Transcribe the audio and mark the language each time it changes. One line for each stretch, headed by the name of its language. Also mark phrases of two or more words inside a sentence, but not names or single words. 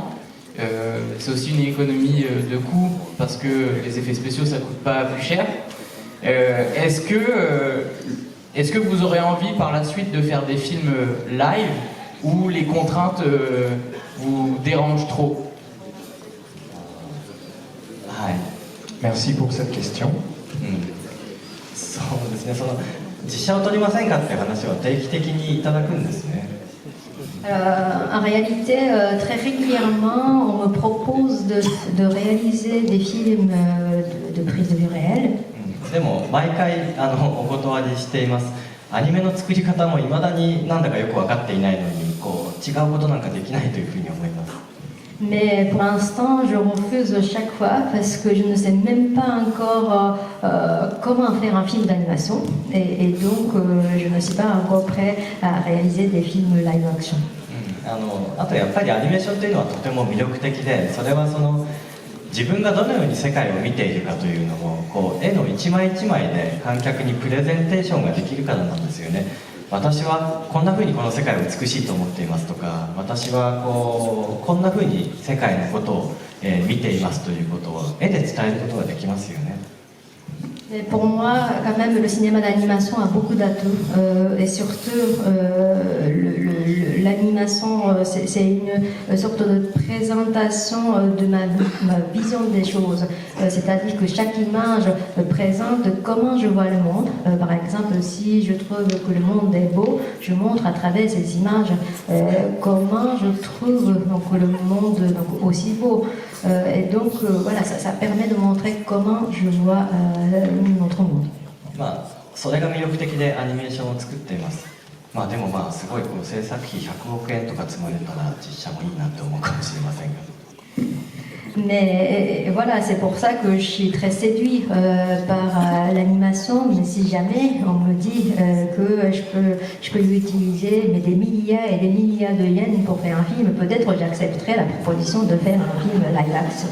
French: C'est aussi une économie de coût parce que les effets spéciaux ça coûte pas plus cher. Est-ce que vous aurez envie par la suite de faire des films live où les contraintes vous dérangent trop? Merci pour cette question.
Japanese: そうですね。実写を撮りませんかって話は定期的にいただくんですね。
French: En réalité, très régulièrement, on me propose de réaliser des films de prise de vue réelle.
Japanese: でも毎回お断りしています。 アニメの作り方も未だになんだかよく分かっていないのにこう違うことなんかできないというふうに思います。
French: Mais pour l'instant, je refuse chaque fois parce que je ne sais même pas encore comment faire un film d'animation et donc je ne suis pas encore prêt à réaliser des films
English: live action.
Japanese: あとやっぱりアニメーションというのはとても魅力的で、それはその自分がどのように世界を見ているかというのをこう絵の一枚一枚で観客にプレゼンテーションができるからなんですよね。私はこんな風にこの世界を美しいと思っていますとか、私はこんな風に世界のことを、見ていますということを絵で伝えることができますよね。
French: Mais pour moi, quand même, le cinéma d'animation a beaucoup d'atouts et surtout l'animation, c'est une sorte de présentation de ma vision des choses. C'est-à-dire que chaque image présente comment je vois le monde. Par exemple, si je trouve que le monde est beau, je montre à travers ces images comment je trouve donc, le monde donc, aussi beau. Et donc voilà, ça permet de montrer comment je vois notre monde.
Japanese: まあそれが魅力的でアニメーションを作っています。まあでもまあすごいこう制作費100億円とか積まれたら実写もいいなって思うかもしれませんが。
French: Mais voilà, c'est pour ça que je suis très séduit par l'animation. Mais si jamais on me dit que je peux utiliser mais des milliards et des milliards de yens pour faire un film, peut-être j'accepterai la proposition de faire un film
English: live action.